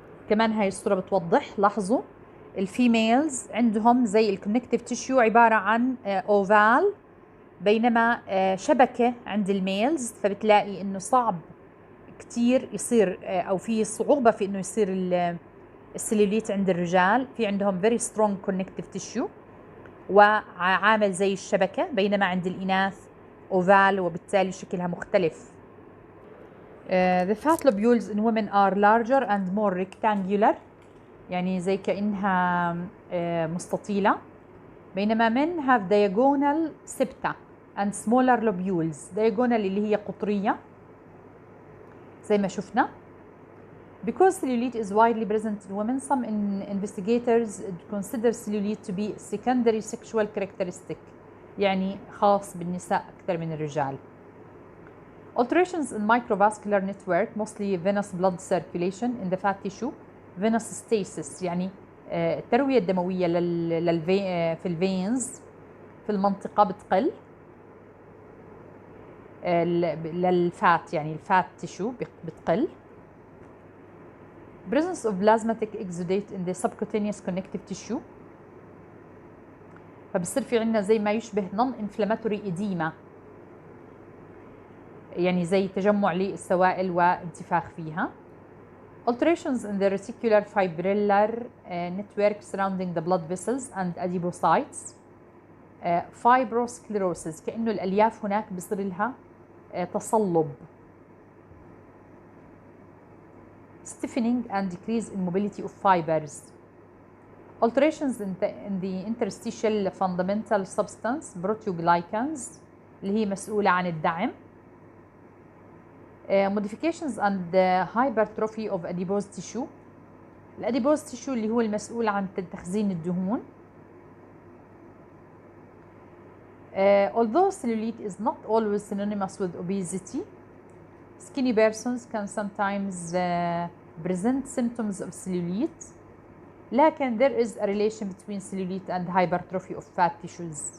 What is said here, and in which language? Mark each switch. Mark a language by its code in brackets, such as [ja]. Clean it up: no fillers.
[ar] كمان هاي الصورة بتوضح، لاحظوا الفيميلز عندهم زي الكونكتيف تيشيو عبارة عن اوفال، بينما شبكة عند الميلز، فبتلاقي انه صعب كتير يصير او في صعوبة في انه يصير السليوليت عند الرجال. في عندهم [en] very strong connective tissue [ar] وعامل زي الشبكة، بينما عند الإناث اوفال وبالتالي شكلها مختلف. [en] The fat lobules in women are larger and more rectangular، [ar] يعني زي كأنها مستطيلة، [en] بينما men have diagonal septa and smaller lobules. [ar] diagonal اللي هي قطرية زي ما شفنا. [en] Because cellulite is widely present in women, some investigators consider cellulite to be secondary sexual characteristic، [ar] يعني خاص بالنساء أكثر من الرجال. [en] Alterations in microvascular network, mostly venous blood circulation in the fat tissue. venous stasis [ar] يعني التروية الدموية في الفينز في المنطقة بتقل للفات، يعني الفات تيشو بتقل. [en] presence of plasmatic exudate in the subcutaneous connective tissue، [ar] فبصير في عندنا زي ما يشبه [en] non-inflammatory edema، [ar] يعني زي تجمع للسوائل وانتفاخ فيها. [en] Alterations in the reticular fibrillar network surrounding the blood vessels and adipocytes. [ar] فايبروسكليروسيس، كأنه الألياف هناك بصير لها تصلب. [en] stiffening and decrease in mobility of fibers. alterations in the interstitial fundamental substance proteoglycans [ar] اللي هي مسؤولة عن الدعم. [en] modifications and hypertrophy of adipose tissue. [ar] الاديبوز تيشو اللي هو المسؤول عن تخزين الدهون. [en] Although cellulite is not always synonymous with obesity, skinny persons can sometimes present symptoms of cellulite. لكن there is a relation between cellulite and hypertrophy of fat tissues.